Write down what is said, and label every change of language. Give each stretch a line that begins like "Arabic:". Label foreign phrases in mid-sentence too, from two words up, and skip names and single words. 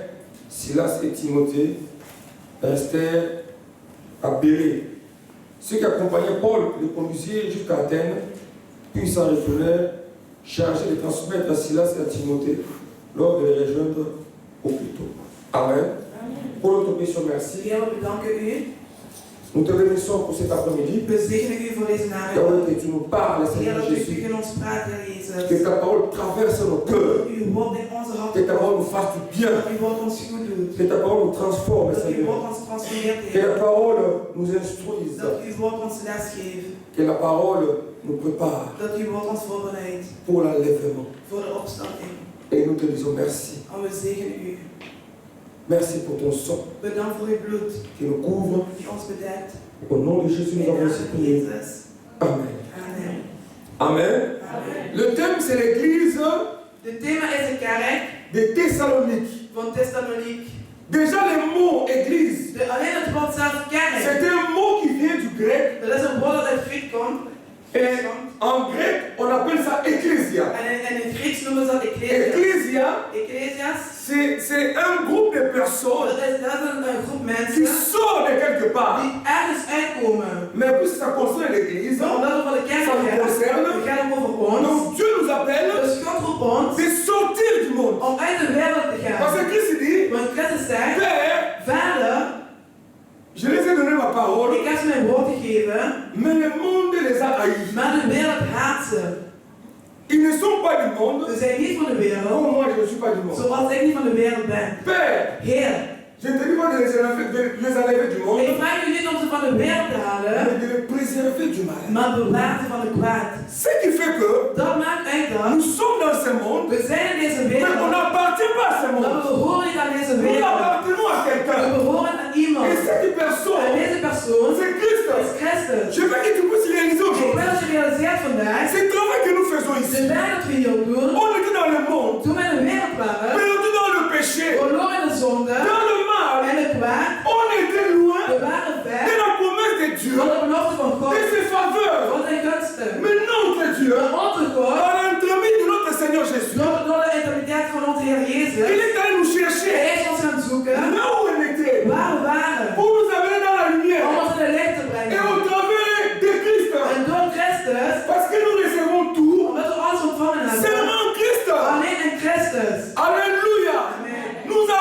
French: Silas et Timothée restèrent à Bérée. Ceux qui accompagnaient Paul le conduisirent jusqu'à Athènes, puis ils s'en retournèrent, chargés de transmettre à Silas et à Timothée lors de les rejoindre au plus tôt. Amen. Pour notre mission, merci.
Dutch: Heer, we bedanken u.
French: Nous te remercions pour cet après-midi.
Dutch: We zegenen u voor deze namiddag.
French: Que tu nous parles,
Dutch: Heer,
French: Seigneur
Dutch: dat u
French: Jésus.
Dutch: tegen ons praat, Heer Jezus.
French: Que ta parole traverse nos cœurs.
Dutch: Uw woord in onze
French: Que
Dutch: harten
French: ta parole nous fasse du bien.
Dutch: dat uw woord ons goed doet.
French: Que ta parole nous transforme,
Dutch: Dat uw
French: Seigneur.
Dutch: woord ons transformeert,
French: Que
Dutch: Heer.
French: la parole nous instruise.
Dutch: Dat uw woord ons les geeft.
French: Que la parole nous prépare
Dutch: Dat uw woord ons voorbereidt
French: pour l'enlèvement.
Dutch: voor de opstanding.
French: Et nous te disons merci.
Dutch: En we zegenen u.
French: Merci pour ton sang
Dutch: Bedankt voor uw bloed
French: qui nous couvre.
Dutch: die ons bedekt.
French: Au nom de Jésus, nous
Dutch: In
French: avons
Dutch: naam
French: aussi
Dutch: van
French: prié.
Dutch: Jezus. Amen. Amen. Amen. Amen.
French: Le thème, c'est l'église
Dutch: De thema is de kerk
French: de Thessalonique.
Dutch: van Thessaloniek.
French: Déjà, le mot église,
Dutch: Alleen het woord zelf kerk.
French: c'est un mot qui vient du grec.
Dutch: Dat is een woord dat uit Griek komt.
French: Et en grec, on appelle ça ecclésia.
Dutch: En in Grieks noemen ze dat ecclesia.
French: Ecclésia,
Dutch: Ecclesias.
French: c'est un groupe de personnes
Dutch: Dat is een groep
French: qui
Dutch: mensen
French: sortent de quelque part.
Dutch: die ergens uitkomen.
French: Mais puisque ça concerne l'église,
Dutch: Maar omdat het van de kerk
French: ça nous
Dutch: gaat,
French: concerne.
Dutch: het gaat over ons.
French: Donc Dieu nous appelle
Dutch: Dus God roept ons
French: de sortir du monde.
Dutch: om uit de wereld te
French: Parce
Dutch: gaan.
French: que Christ dit,
Dutch: Want Christus zegt,
French: Père,
Dutch: Vader,
French: je les ai donné ma parole,
Dutch: ik heb ze mijn woord gegeven,
French: mais le monde les a haïs.
Dutch: maar de wereld haat ze.
French: Ils ne sont pas du monde,
Dutch: Ze zijn niet van de wereld,
French: comme moi je ne suis pas du monde.
Dutch: zoals ik niet van de wereld ben.
French: Père,
Dutch: Heer,
French: je ne te dis pas de les enlever du monde,
Dutch: ik vraag u niet om ze van de wereld te halen,
French: mais de les préserver du mal.
Dutch: maar bewaar ze van het kwaad.
French: Ce qui fait que
Dutch: Dat maakt uit dat
French: nous sommes dans ce monde,
Dutch: we zijn in deze
French: mais on
Dutch: wereld,
French: n'appartient pas à ce
Dutch: maar
French: monde.
Dutch: we behoren niet aan deze
French: Nous
Dutch: wereld.
French: appartenons à
Dutch: We
French: quelqu'un.
Dutch: behoren aan iemand.
French: Et cette
Dutch: En
French: personne,
Dutch: deze persoon
French: c'est Christ.
Dutch: is Christus.
French: Je veux que tu puisses réaliser
Dutch: Ik
French: aujourd'hui.
Dutch: wil dat je realiseert vandaag,
French: C'est le travail que nous faisons
Dutch: de
French: ici.
Dutch: werk dat we hier doen,
French: On était dans le monde,
Dutch: toen we in de wereld waren,
French: perdu dans le péché,
Dutch: verloren in de zonde
French: dans le mal.
Dutch: en het kwaad,
French: On était loin
Dutch: we waren
French: de
Dutch: ver
French: la promesse de Dieu,
Dutch: van de belofte van God,
French: de ses faveurs.
Dutch: van zijn gunsten.
French: Mais notre Dieu,
Dutch: Maar onze God,
French: par l'entremise de notre Seigneur Jésus,
Dutch: door de intimiteit van onze Heer
French: il
Dutch: Jezus,
French: est allé nous chercher
Dutch: hij is ons gaan zoeken
French: là où on était,
Dutch: waar we waren,
French: pour nous amener dans la lumière.
Dutch: om ons in de licht te
French: Et
Dutch: brengen.
French: au travers de Christ,
Dutch: En door Christus,
French: parce que nous recevons tout
Dutch: omdat we alles ontvangen hebben,
French: seulement en Christ.
Dutch: alleen in Christus.
French: Alléluia. Amen. Nous